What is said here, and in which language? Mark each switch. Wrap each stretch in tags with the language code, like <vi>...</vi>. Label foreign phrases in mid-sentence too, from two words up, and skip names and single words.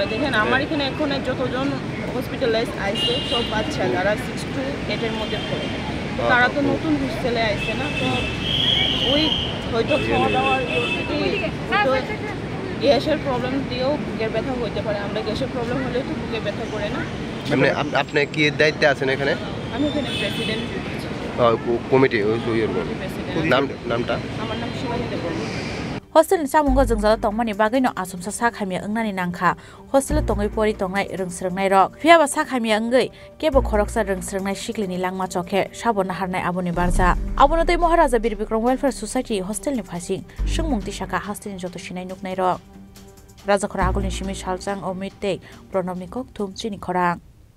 <bn>দেখেন আমার এখানে এখন যতজন হসপিটালাইজ আইছে সব বাচ্চা যারা 6 to 8 এর মধ্যে পড়ে, তারা তো নতুন হোস্টেলে আইছে না, তো ওই হয়তো খাওয়া দাওয়ার</bn> <en>gas problem</en> <bn>দিয়েও বুকের ব্যথা হতে পারে। আমরা</bn> <en>gas problem</en> <bn>হলে তো বুকে ব্যথা করে না। আপনি কি দায়িত্বে আছেন এখানে? আমি এখানে প্রেসিডেন্ট কমিটি, নামটা? আমার নাম শিবানী দেববর্মা।</bn> <trp>hostel ni samungo jongjala tongmani bagino asumsa sakhamia angnani nangkha hostel tongoi pori tongnai rungsrungnai rok phiaba sakhamia angai kebo khoroksa rungsrungnai shiklini langma chokhe sabona harnai aboni barja abono tei Maharaja Bir Bikram Welfare Society hostel ni phasing sungmungti saka hostel ni joto sinai nuknai rok Rajakhora agulni simi saljang o mittei Pranab ni kok thum chini khorang</trp>